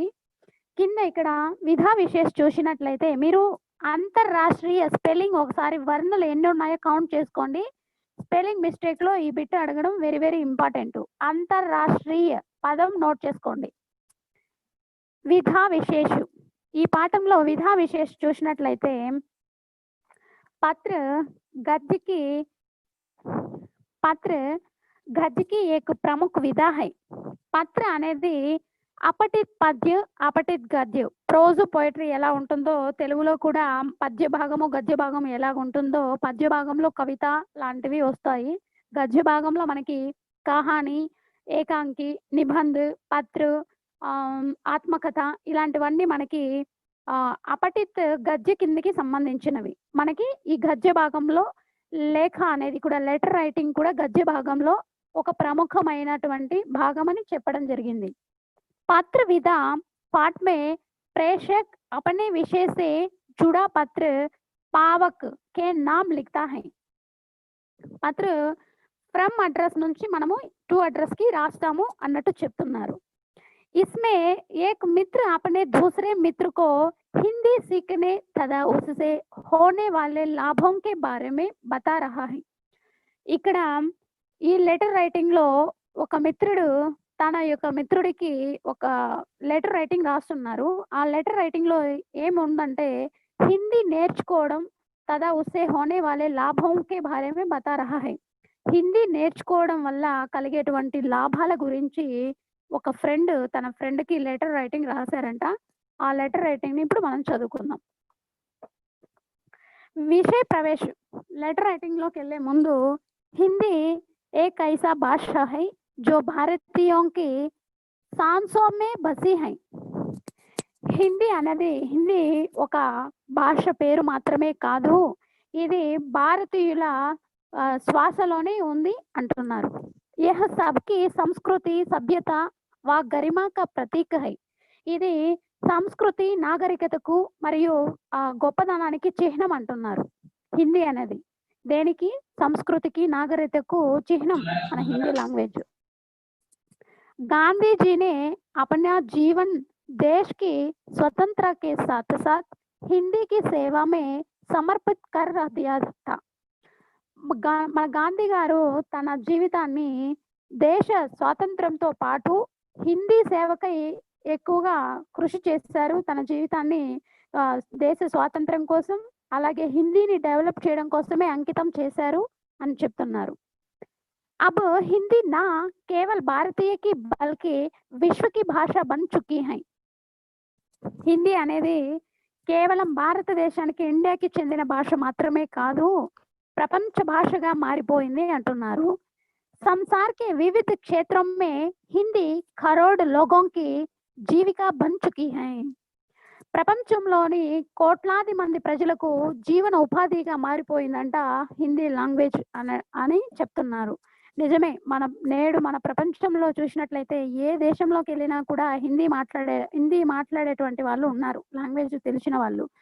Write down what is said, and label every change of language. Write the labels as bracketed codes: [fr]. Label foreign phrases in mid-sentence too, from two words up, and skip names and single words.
[te] కింద ఇక్కడ విధా విశేష్ చూసినట్లయితే మీరు అంతర్రాష్ట్రీయ స్పెల్లింగ్ ఒకసారి వర్ణలు ఎన్ని ఉన్నాయో కౌంట్ చేసుకోండి. [en] spelling mistake [te] లో ఈ బిట్ అడగడం [en] very very important. [te] అంతర్రాష్ట్రీయ పదం నోట్ చేసుకోండి. విధా విశేష్, ఈ పాఠంలో విధా విశేష్ చూసినట్లయితే పత్ర గద్యకి [hi] एक प्रमुख विधा है. [te] పత్ర అనేది అపఠిత్ పద్య అపఠిత్ గద్య. [en] prose poetry [te] ఎలా ఉంటుందో తెలుగులో కూడా పద్య భాగము గద్య భాగం ఎలా ఉంటుందో పద్య భాగంలో కవిత లాంటివి వస్తాయి. గద్య భాగంలో మనకి కహాని, ఏకాంకి, నిబంధ్, పత్ర, ఆత్మకథ ఇలాంటివన్నీ మనకి అపఠిత్ గద్య కిందకి సంబంధించినవి. మనకి ఈ గద్య భాగంలో లేఖ అనేది కూడా [en] letter writing [te] కూడా గద్య భాగంలో ఒక ప్రముఖమైనటువంటి భాగం అని చెప్పడం జరిగింది. [hi] पत्र विधा पाठ में प्रेषक अपने विषय से जुड़ा पत्र पावक के नाम लिखता है. [te] పత్ర [en] from address [te] నుంచి మనము [en] to address [te] కి రాస్తాము అన్నట్టు చెప్తున్నారు. [hi] इसमें एक मित्र अपने दूसरे मित्र को हिंदी सीखने तथा उससे होने वाले लाभों के बारे में बता रहा है. [te] ఇక్కడ ఈ [en] letter writing [te] లో ఒక మిత్రుడు తన యొక్క మిత్రుడికి ఒక [en] letter writing [te] రాస్తున్నారు. [hi] ఆ [en] letter writing [te] లో ఏముందంటే హిందీ నేర్చుకోవడం [hi] तथा उससे होने वाले लाभ के बारे में बता रहा है. [te] హిందీ నేర్చుకోవడం వల్ల కలిగేటువంటి లాభాల గురించి ఒక ఫ్రెండ్ తన ఫ్రెండ్ కి [en] letter writing [te] రాశారంట. ఆ [en] letter writing [te] ని ఇప్పుడు మనం చదువుకుందాం. విషయ ప్రవేశ, [en] letter writing [te] లోకి వెళ్ళే ముందు హిందీ [hi] एक ऐसा भाषा है जो भारतीयों की सांसों में बसी है. [te] హిందీ ఒక భాష పేరు మాత్రమే కాదు, ఇది భారతీయుల శ్వాసలోనే ఉంది అంటున్నారు. [hi] यह सबकी संस्कृति सभ्यता व गरिमा का प्रतीक है. [te] ఇది సంస్కృతి నాగరికతకు మరియు గొప్పదనానికి చిహ్నం అంటున్నారు. హిందీ అనేది దేనికి? సంస్కృతికి నాగరికతకు చిహ్నం మన [en] Hindi language. [hi] गांधी जी ने अपना जीवन देश की स्वतंत्रता के साथ साथ हिंदी की सेवा में समर्पित कर दिया था. [te] మన గాంధీ గారు తన జీవితాన్ని దేశ స్వాతంత్రంతో పాటు హిందీ సేవకై ఎక్కువగా కృషి చేశారు. తన జీవితాన్ని దేశ స్వాతంత్రం కోసం అలాగే హిందీని డెవలప్ చేయడం కోసమే అంకితం చేశారు అని చెప్తున్నారు. [hi] अब हिंदी ना केवल भारतीय की बल्कि विश्व की भाषा बन चुकी है. [te] హిందీ అనేది కేవలం భారతదేశానికి ఇండియాకి చెందిన భాష మాత్రమే కాదు, ప్రపంచ భాషగా మారిపోయింది అంటున్నారు. [hi] संसार के विविध क्षेत्रों में हिंदी करोड़ लोगों की जीविका बन चुकी है. [te] ప్రపంచంలోని కోట్లాది మంది ప్రజలకు జీవన ఉపాధిగా మారిపోయిందంట [en] Hindi language [te] అని చెప్తున్నారు. నిజమే, మన ప్రపంచంలో చూసినట్లయితే ఏ దేశంలోకి వెళ్ళినా కూడా హిందీ మాట్లాడేటువంటి వాళ్ళు ఉన్నారు, లాంగ్వేజ్ తెలిసిన వాళ్ళు.